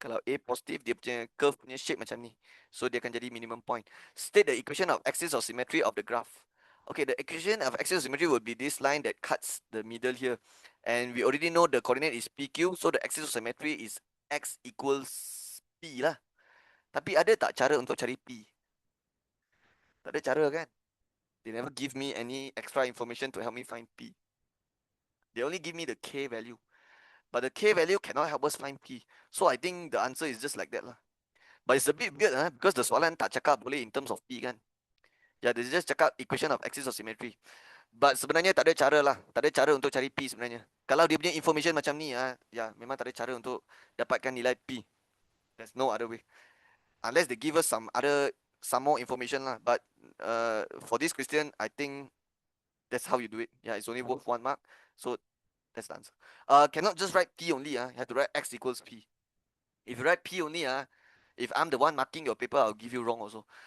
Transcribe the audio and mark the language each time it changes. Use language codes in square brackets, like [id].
[ms] Kalau A positif, dia punya curve punya shape macam ni. So dia akan jadi minimum point. [en] State the equation of axis of symmetry of the graph. Okay, the equation of axis of symmetry will be this line that cuts the middle here. And we already know the coordinate is PQ. So the axis of symmetry is X equals P lah. [ms] Tapi ada tak cara untuk cari P? Tak ada cara kan? [en] They never give me any extra information to help me find P. They only give me the K value. But the K value cannot help us find P. So I think the answer is just like that lah. But it's a bit weird because the [ms] soalan tak cakap boleh [en] in terms of P kan. Yeah, they just cakap equation of axis of symmetry. [ms] But sebenarnya tak ada cara lah. Tak ada cara untuk cari P sebenarnya. Kalau dia punya information macam ni, memang tak ada cara untuk dapatkan nilai P. [en] There's no other way. Unless they give us some more information lah. But for this question, I think that's how you do it. Yeah, it's only worth 1 mark. So that's the answer. Cannot just write P only. You have to write X equals P. If you write P only, if I'm the one marking your paper, I'll give you wrong also.